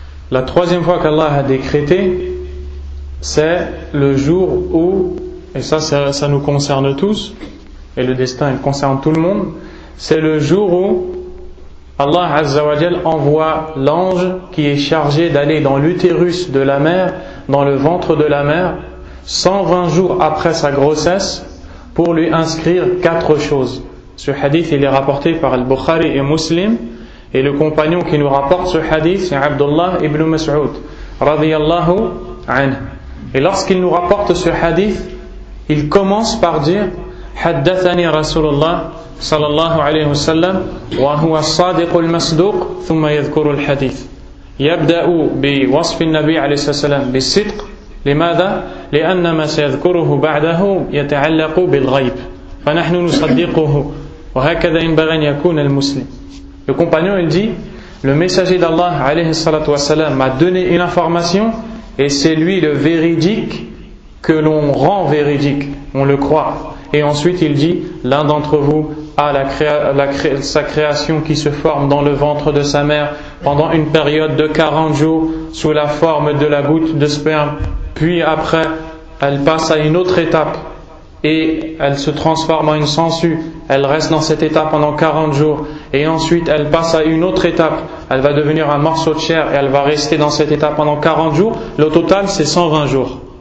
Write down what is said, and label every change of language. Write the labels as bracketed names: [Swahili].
[French] La troisième fois qu'Allah a décrété, c'est le jour où, et ça nous concerne tous, et le destin il concerne tout le monde, c'est le jour où Allah Azza wa Jal envoie l'ange qui est chargé d'aller dans l'utérus de la mère, dans le ventre de la mère, 120 jours après sa grossesse, pour lui inscrire 4 choses. Ce hadith il est rapporté par Al-Bukhari et Muslim, et le compagnon qui nous rapporte ce hadith c'est Abdullah ibn Mas'ud radiyallahu anhu. Et lorsqu'il nous rapporte ce hadith, il commence par dire [Arabic] حدثني رسول الله صلى الله عليه وسلم وهو الصادق المصدوق ثم يذكر الحديث. يبدأ بوصف النبي عليه الصلاة والسلام بالصدق. لماذا؟ لأن ما سيذكره بعده يتعلق بالغيب فنحن نصدقه وهكذا ينبغي أن يكون المسلم. [French] Le compagnon il dit, le messager d'Allah alayhi salatu wassalam m'a donné une information et c'est lui le véridique que l'on rend véridique, on le croit. Et ensuite il dit, l'un d'entre vous a sa création qui se forme dans le ventre de sa mère pendant une période de 40 jours sous la forme de la goutte de sperme, puis après elle passe à une autre étape et elle se transforme en une sangsue, elle reste dans cette étape pendant 40 jours et ensuite elle passe à une autre étape, elle va devenir un morceau de chair et elle va rester dans cette étape pendant 40 jours, le total c'est 120 jours.